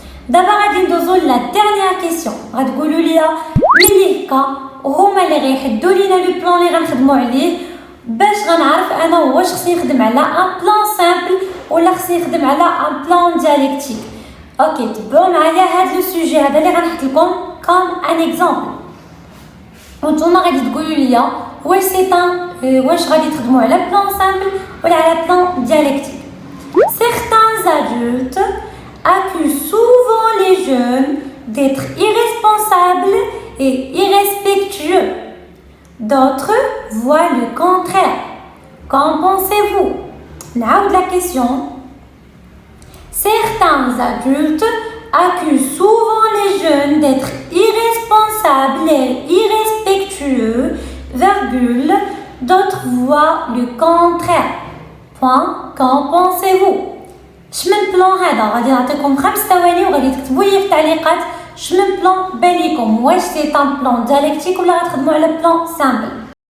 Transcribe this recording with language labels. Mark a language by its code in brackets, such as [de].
[ar] دابا غادي ندوزو لا ديرنيير كيسيون. غتقولوا لي ملي هكا وهما اللي غيحدوا لينا لو بلان اللي غنخدموا عليه، باش غنعرف انا واش خصني نخدم على ان بلان سامبل ولا خصني نخدم على ان بلان ديالكتيك. اوكي، تبعوا معايا هذا لو سوجي هذا اللي غنحط لكم كوم ان اكزامبل، وانتوما غادي تقولوا لي واش غادي تخدموا على بلان سامبل ولا على بلان ديالكتيك. [fr] Certains adultes accusent souvent les jeunes d'être irresponsables et irrespectueux. D'autres voient le contraire. Qu'en pensez-vous? [ar] N'aoud [fr] la question. Certains adultes accusent souvent les jeunes d'être irresponsables et irrespectueux, virgule. D'autres voient le contraire. Point. Qu'en pensez-vous? [ar] شمن بلان هذا؟ غادي نعطيكم 5 ثواني وغادي تكتبوا لي في التعليقات شمن بلان بان لكم، واش سي طان بلان ديالكتيك ولا غتخدموا على بلان سامبل.